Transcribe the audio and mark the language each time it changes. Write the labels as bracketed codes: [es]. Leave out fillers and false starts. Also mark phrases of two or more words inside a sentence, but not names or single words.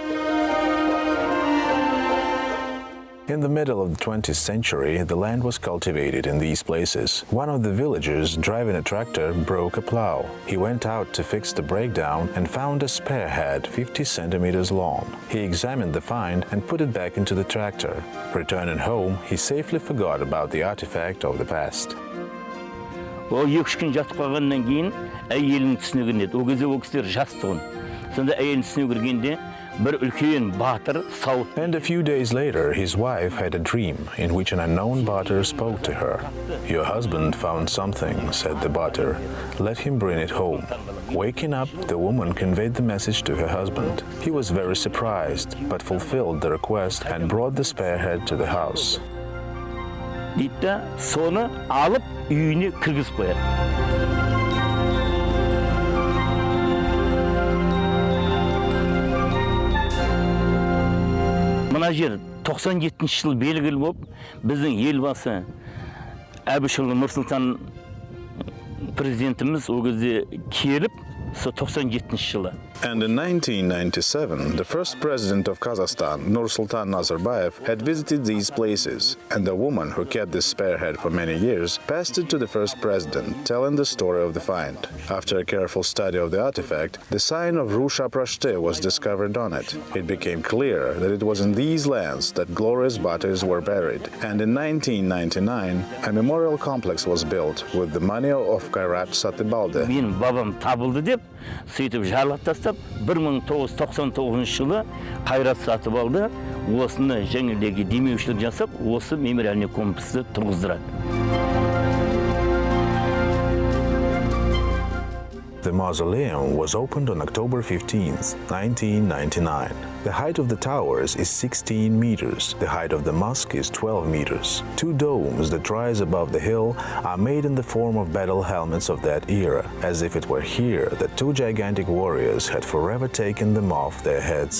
[en] In the middle of the 20th century, the land was cultivated in these places. One of the villagers, driving a tractor, broke a plow. He went out to fix the breakdown and found a spare head 50 centimeters long. He examined the find and put it back into the tractor. Returning home, he safely forgot about the artifact of the past. [kk] Ол 2 күн жатып қалғаннан кейін әйелінің түсіне кіреді. Ол кезде ол кісілер жас тұғын. Сонда әйелінің түсіне кіргенде bir үлкен батыр сауыт. [en] And a few days later, his wife had a dream in which an unknown Batyr spoke to her. "Your husband found something," said the Batyr. "Let him bring it home." Waking up, the woman conveyed the message to her husband. He was very surprised, but fulfilled the request and brought the spearhead to the house. [kk] Дейді, соны алып үйіне кіргізіп қояды. Мына жер 97 жыл белгілі болып, біздің елбасы Әбішұлы Нұрсұлтан президентіміз ол кезде келіп, 97 жылы. [en] And in 1997, the first president of Kazakhstan, Nursultan Nazarbayev, had visited these places, and the woman who kept this spearhead for many years passed it to the first president, telling the story of the find. After a careful study of the artifact, the sign of Rusha Prashte was discovered on it. It became clear that it was in these lands that glorious Batyrs were buried, and in 1999, a memorial complex was built with the money of Kairat Satybalde. [kk] Менің бабам табылды деп, сөйтіп жарлап тастап, 1999 жылы Қайрат сатып алды, осыны жеңілдегі демеушілік жасап, осы мемориальный комплексті тұрғыздырады. [en] The mausoleum was opened on October 15, 1999. The height of the towers is 16 meters. The height of the mosque is 12 meters. Two domes that rise above the hill are made in the form of battle helmets of that era, as if it were here that two gigantic warriors had forever taken them off their heads.